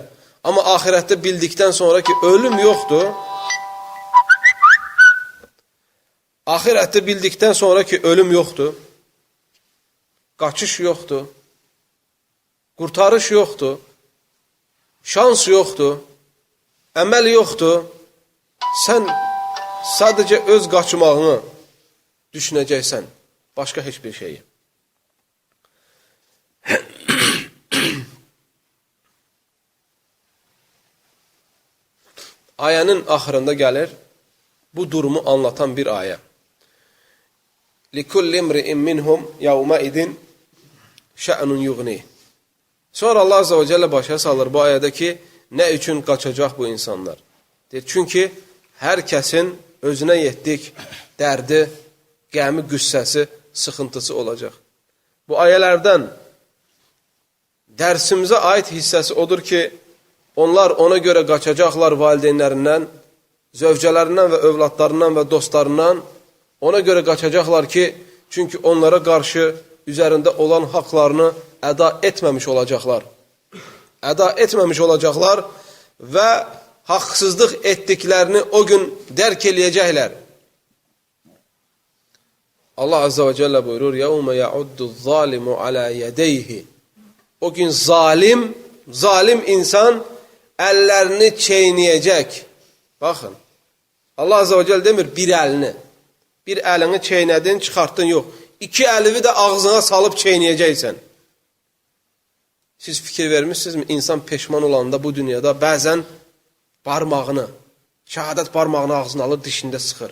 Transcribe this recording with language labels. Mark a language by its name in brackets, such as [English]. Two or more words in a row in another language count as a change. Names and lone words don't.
[Azerbaijani] Amma axirətdə bildikdən sonra ki, ölüm yoxdur, axirətdə bildikdən sonra ki, ölüm yoxdur, qaçış yoxdur, qurtarış yoxdur, şans yoxdur, əməl yoxdur, sən sadəcə öz qaçmağını düşünəcəksən, başqa heç bir şeyi. Ayənin axırında gəlir, bu durumu anlatan bir ayə. [Arabic] لِكُلِّ امْرِئٍ مِّنْهُمْ يَوْمَئِذٍ شَأْنٌ يُغْنِيهِ. [Azerbaijani] Sonra [Arabic] الله عز وجل [Azerbaijani] başa salır bu ayədə ki, nə üçün qaçacaq bu insanlar? Çünki hər kəsin özünə yetdik dərdi, qəmi, qüssəsi, sıxıntısı olacaq. Bu ayələrdən dərsimizə aid hissəsi odur ki, onlar ona görə qaçacaqlar valideynlərindən, zövcələrindən və övladlarından və dostlarından, ona görə qaçacaqlar ki, çünki onlara qarşı üzərində olan haqlarını əda etməmiş olacaqlar. Əda etməmiş olacaqlar və haqsızlıq etdiklərini o gün dərk eləyəcəklər. [Arabic] الله عز وجل [Azerbaijani] buyurur, [Arabic] يَوْمَ يَعُدُّ الظَّالِمُ عَلَى يَدَيْهِ. [Azerbaijani] O gün zalim insan əllərini çeynəyəcək. Baxın, [Arabic] الله عز وجل [Azerbaijani] demir bir əlini. Bir əlini çeynədin, çıxartdın, yox. İki əlivi də ağzına salıb çeynəyəcəksən. Siz fikir vermişsinizmi? İnsan peşman olanda bu dünyada bəzən barmağını, şəhadət barmağını ağzına alır, dişində sıxır.